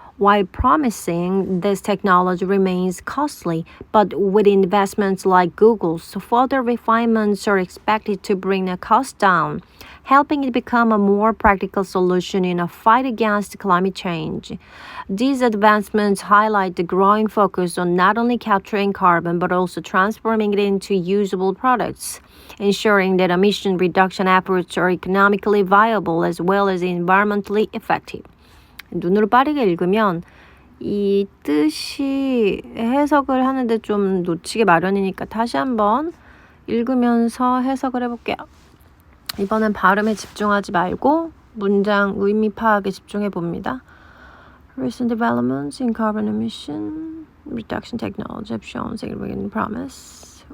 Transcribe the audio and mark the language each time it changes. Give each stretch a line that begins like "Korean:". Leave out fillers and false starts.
English: While promising, this technology remains costly, but with investments like Google's, further refinements are expected to bring the cost down, helping it become a more practical solution in a fight against climate change. These advancements highlight the growing focus on not only capturing carbon, but also transforming it into usable products, ensuring that emission reduction efforts are economically viable as well as environmentally effective.
Korean: 눈으로 빠르게 읽으면 이 뜻이 해석을 하는데 좀 놓치기 마련이니까 다시 한번 읽으면서 해석을 해볼게요. 이번엔 발음에 집중하지 말고 문장 의미 파악에 집중해 봅니다.
English: Recent developments in carbon emission reduction technology have shown significant promise.